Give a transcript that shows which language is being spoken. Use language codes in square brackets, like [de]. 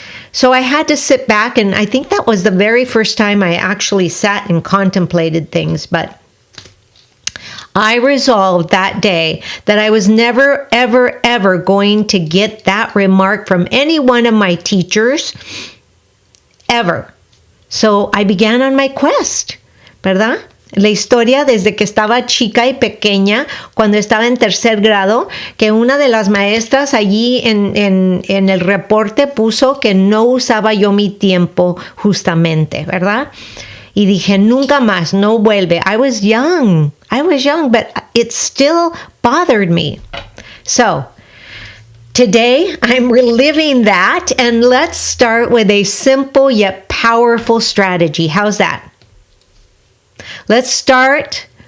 [en] So I had to sit back, and I think that was the very first time I actually sat and contemplated things. But I resolved that day that I was never, ever, ever going to get that remark from any one of my teachers, ever. So I began on my quest, [es] ¿verdad? La historia desde que estaba chica y pequeña, cuando estaba en tercer grado, que una de las maestras allí en el reporte puso que no usaba yo mi tiempo justamente, ¿verdad? Y dije, nunca más, no vuelve. [en] I was young, but it still bothered me. So, today, I'm reliving that, and let's start with a simple yet powerful strategy. How's that? Let's start